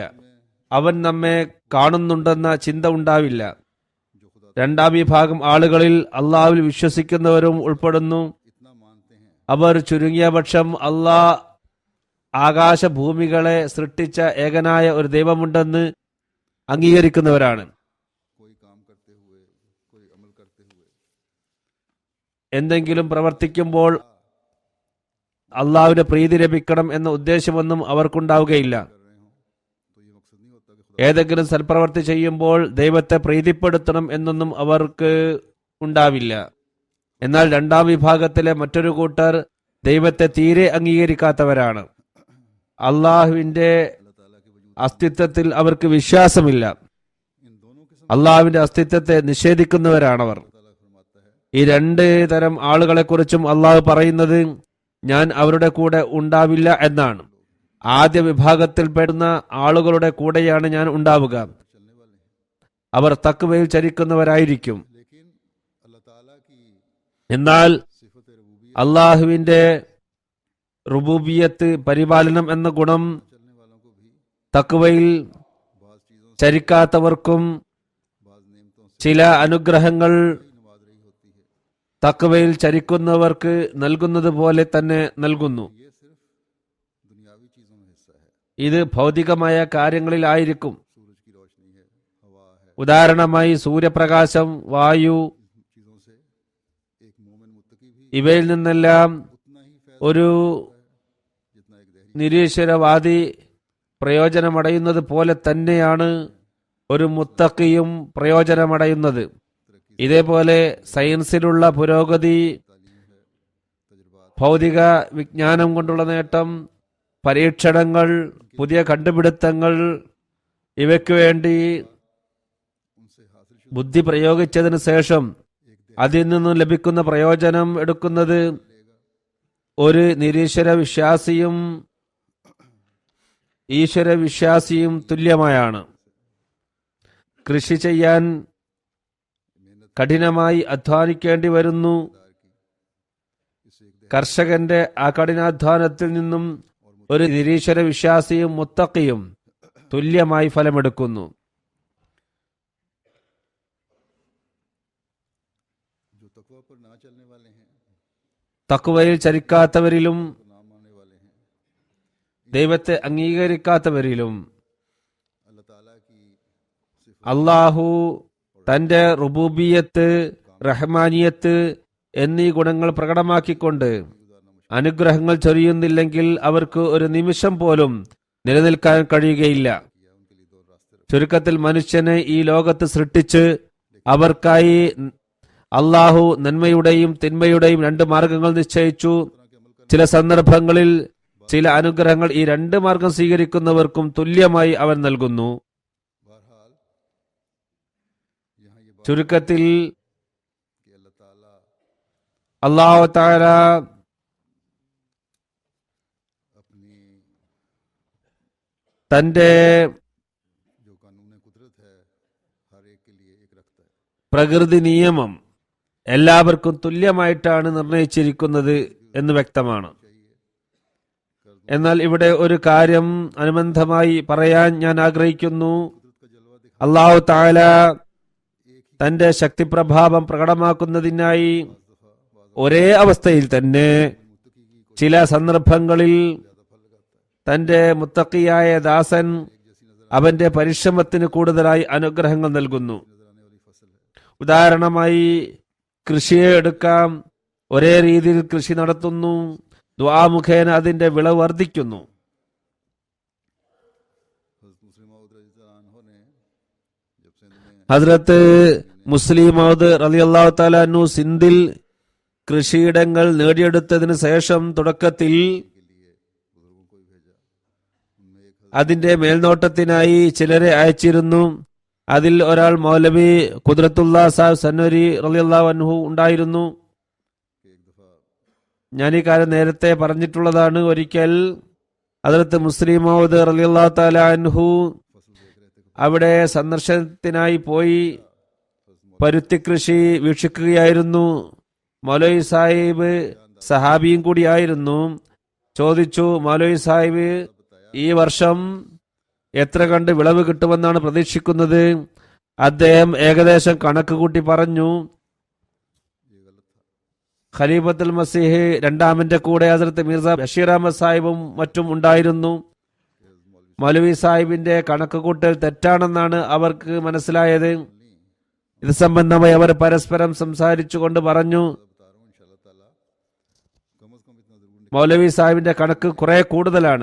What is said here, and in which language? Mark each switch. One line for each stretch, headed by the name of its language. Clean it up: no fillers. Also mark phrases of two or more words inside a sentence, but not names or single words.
Malayalam: അവൻ നമ്മെ കാണുന്നുണ്ടെന്ന ചിന്ത ഉണ്ടാവില്ല. രണ്ടാം വിഭാഗം ആളുകളിൽ അള്ളാഹുവിൽ വിശ്വസിക്കുന്നവരും ഉൾപ്പെടുന്നു. അവർ ചുരുങ്ങിയ പക്ഷം ആകാശഭൂമികളെ സൃഷ്ടിച്ച ഏകനായ ഒരു ദൈവമുണ്ടെന്ന് അംഗീകരിക്കുന്നവരാണ്.
Urdu: کوئی کام کرتے ہوئے، کوئی عمل کرتے ہوئے
Malayalam: എന്തെങ്കിലും പ്രവർത്തിക്കുമ്പോൾ അള്ളാഹുവിന്റെ പ്രീതി ലഭിക്കണം എന്ന ഉദ്ദേശമൊന്നും അവർക്കുണ്ടാവുകയില്ല.
Urdu: کر رہے ہوں تو یہ مقصد نہیں ہوتا کہ خدا
Malayalam: ഏതെങ്കിലും സൽപ്രവർത്തി ചെയ്യുമ്പോൾ ദൈവത്തെ പ്രീതിപ്പെടുത്തണം എന്നൊന്നും അവർക്ക് ഉണ്ടാവില്ല. എന്നാൽ രണ്ടാം വിഭാഗത്തിലെ മറ്റൊരു കൂട്ടർ ദൈവത്തെ തീരെ അംഗീകരിക്കാത്തവരാണ്. അള്ളാഹുവിന്റെ
Urdu: اللہ تعالیٰ کے وجود
Malayalam: അസ്തിത്വത്തിൽ അവർക്ക് വിശ്വാസമില്ല.
Urdu: ان دونوں قسم
Malayalam: അള്ളാഹുവിന്റെ അസ്തിത്വത്തെ നിഷേധിക്കുന്നവരാണവർ.
Urdu: تعالیٰ فرماتا ہے
Malayalam: ഈ രണ്ട് തരം ആളുകളെ കുറിച്ചും അള്ളാഹു പറയുന്നത് ഞാൻ അവരുടെ കൂടെ ഉണ്ടാവില്ല എന്നാണ്. ആദ്യ വിഭാഗത്തിൽപ്പെടുന്ന ആളുകളുടെ കൂടെയാണ് ഞാൻ ഉണ്ടാവുക.
Urdu: چلنے والے ہیں,
Malayalam: അവർ തഖ്വയിൽ ചരിക്കുന്നവരായിരിക്കും.
Urdu: لیکن اللہ تعالیٰ کی
Malayalam: എന്നാൽ
Urdu: صفت ربوبیت
Malayalam: അള്ളാഹുവിന്റെ റുബൂബിയത്ത് പരിപാലനം എന്ന ഗുണം
Urdu: چلنے والوں کو بھی
Malayalam: തഖ്വയിൽ
Urdu: بعض چیزوں سے,
Malayalam: ചരിക്കാത്തവർക്കും
Urdu: بعض نعمتوں سے
Malayalam: ചില അനുഗ്രഹങ്ങൾ
Urdu: ہی نواز رہی ہوتی ہے.
Malayalam: തഖ്വയിൽ ചരിക്കുന്നവർക്ക് നൽകുന്നത് പോലെ തന്നെ നൽകുന്നു.
Urdu: یہ صرف دنیاوی چیزوں میں حصہ ہے.
Malayalam: ഇത് ഭൗതികമായ കാര്യങ്ങളിലായിരിക്കും.
Urdu: سورج کی روشنی ہے، ہوا ہے,
Malayalam: ഉദാഹരണമായി സൂര്യപ്രകാശം, വായു,
Urdu: ان چیزوں سے ایک مومن متقی بھی
Malayalam: ഇവയിൽ നിന്നെല്ലാം
Urdu: اتنا ہی فیض
Malayalam: ഒരു
Urdu: ہوتا ہے جتنا ایک دہری
Malayalam: നിരീശ്വരവാദി പ്രയോജനമടയുന്നത് പോലെ തന്നെയാണ് ഒരു മുത്തക്കിയും പ്രയോജനമടയുന്നത്. ഇതേപോലെ സയൻസിലുള്ള പുരോഗതി,
Urdu: تعلیم ہے، تجربات
Malayalam: ഭൗതിക വിജ്ഞാനം കൊണ്ടുള്ള നേട്ടം, പരീക്ഷണങ്ങൾ, പുതിയ കണ്ടുപിടുത്തങ്ങൾ, ഇവയ്ക്കു വേണ്ടി
Urdu: ان سے حاصل شدہ
Malayalam: ബുദ്ധി പ്രയോഗിച്ചതിന് ശേഷം അതിൽ നിന്നും ലഭിക്കുന്ന പ്രയോജനം എടുക്കുന്നത് ഒരു നിരീശ്വര വിശ്വാസിയും ഈശ്വര വിശ്വാസിയും തുല്യമായാണ്. കൃഷി ചെയ്യാൻ കഠിനമായി അധ്വാനിക്കേണ്ടി വരുന്നു.
Urdu: اس سے ایک
Malayalam: കർഷകന്റെ ആ കഠിനാധ്വാനത്തിൽ നിന്നും ഒരു നിരീശ്വര വിശ്വാസിയും മുത്തക്കിയും തുല്യമായി ഫലമെടുക്കുന്നു.
Urdu: جو تقویٰ پر نہ چلنے والے ہیں,
Malayalam: തഖ്വയിൽ ചരിക്കാത്തവരിലും
Urdu: تو نہ ماننے والے ہیں,
Malayalam: ദൈവത്തെ അംഗീകരിക്കാത്തവരിലും
Urdu: اللہ تعالیٰ کی صفت
Malayalam: അള്ളാഹു തന്റെ റുബൂബിയത്ത്, റഹ്മാനിയത്ത് എന്നീ ഗുണങ്ങൾ പ്രകടമാക്കിക്കൊണ്ട് അനുഗ്രഹങ്ങൾ ചൊരിയുന്നില്ലെങ്കിൽ അവർക്ക് ഒരു നിമിഷം പോലും നിലനിൽക്കാൻ കഴിയുകയില്ല.
Urdu: کیا، ان کے لیے دو راستے رکھے.
Malayalam: ചുരുക്കത്തിൽ മനുഷ്യനെ ഈ ലോകത്ത് സൃഷ്ടിച്ച് അവർക്കായി അള്ളാഹു നന്മയുടെയും തിന്മയുടെയും രണ്ട് മാർഗങ്ങൾ നിശ്ചയിച്ചു. ചില സന്ദർഭങ്ങളിൽ ചില അനുഗ്രഹങ്ങൾ ഈ രണ്ട് മാർഗം സ്വീകരിക്കുന്നവർക്കും തുല്യമായി അവൻ നൽകുന്നു.
Urdu: بہرحال یہاں یہ بات
Malayalam: ചുരുക്കത്തിൽ
Urdu: کہ اللہ تعالیٰ
Malayalam: അള്ളാഹു തആല
Urdu: अपनी
Malayalam: തന്റെ
Urdu: جو قانون قدرت ہے ہر ایک کے لیے ایک رکھتا ہے.
Malayalam: പ്രകൃതി നിയമം എല്ലാവർക്കും തുല്യമായിട്ടാണ് നിർണയിച്ചിരിക്കുന്നത് എന്ന് വ്യക്തമാണ്. എന്നാൽ ഇവിടെ ഒരു കാര്യം അനുബന്ധമായി പറയാൻ ഞാൻ ആഗ്രഹിക്കുന്നു.
Urdu: قدرت کا جلوہ دکھا
Malayalam: അള്ളാഹു തആല തന്റെ ശക്തിപ്രഭാവം പ്രകടമാക്കുന്നതിനായി ഒരേ അവസ്ഥയിൽ തന്നെ
Urdu: متقی کی
Malayalam: ചില സന്ദർഭങ്ങളിൽ
Urdu: زیادہ پھل لگاتا ہے.
Malayalam: തന്റെ മുത്തക്കിയായ ദാസൻ അവന്റെ പരിശ്രമത്തിന് കൂടുതലായി അനുഗ്രഹങ്ങൾ നൽകുന്നു.
Urdu: نظر آنے والی فصل ہے.
Malayalam: ഉദാഹരണമായി കൃഷിയെ എടുക്കാം. ഒരേ രീതിയിൽ കൃഷി നടത്തുന്നു. ദുആ മുഖേന അതിന്റെ വിളവ് വർദ്ധിക്കുന്നു.
Urdu: حضرت مسلم موعود رضی اللہ عنہ نے جب سندھ میں
Malayalam: ഹസ്രത്ത് മുസ്ലിം മൗദ്
Arabic: رضي الله تعالى عنه
Malayalam: സിന്ധിൽ കൃഷിയിടങ്ങൾ നേടിയെടുത്തതിന് ശേഷം തുടക്കത്തിൽ
Urdu: کے لیے بزرگوں کو بھی بھیجا، ان میں ایک
Malayalam: അതിന്റെ മേൽനോട്ടത്തിനായി ചിലരെ അയച്ചിരുന്നു. അതിൽ ഒരാൾ മൗലവി ഖുദ്റത്തുള്ള സാഹിബ് സന്നൂരി
Arabic: رضي الله عنه
Malayalam: ഉണ്ടായിരുന്നു.
Urdu: کہ ایک دفعہ
Malayalam: ഞാൻ ഈ കാര്യം നേരത്തെ പറഞ്ഞിട്ടുള്ളതാണ്. ഒരിക്കൽ ഹദ്റത്ത് മുസ്ലിം മൗദ്
Arabic: رضي الله تعالى عنه
Urdu: فصل دیکھ رہے تھے کہ
Malayalam: അവിടെ സന്ദർശനത്തിനായി പോയി പരുത്തി കൃഷി വീക്ഷിക്കുകയായിരുന്നു. മൗലവി സാഹിബ് സഹാബിയും കൂടിയായിരുന്നു. ചോദിച്ചു, മൗലവി സാഹിബ് ഈ വർഷം എത്ര കണ്ട് വിളവ് കിട്ടുമെന്നാണ് പ്രതീക്ഷിക്കുന്നത്? അദ്ദേഹം ഏകദേശം കണക്ക് കൂട്ടി പറഞ്ഞു.
Urdu: یہ غلط تھا.
Malayalam: ഖലീഫത്തുൽ മസീഹ് രണ്ടാമന്റെ കൂടെ ഹസ്രത്ത് മിർസ ബഷീർ അഹമ്മദ് സാഹിബും മറ്റും ഉണ്ടായിരുന്നു. മൗലവി സാഹിബിന്റെ കണക്ക് കൂട്ടൽ തെറ്റാണെന്നാണ് അവർക്ക് മനസ്സിലായത്. ഇത് സംബന്ധമായി അവർ പരസ്പരം സംസാരിച്ചുകൊണ്ട് പറഞ്ഞു, മൗലവി സാഹിബിന്റെ കണക്ക് കുറെ കൂടുതലാണ്.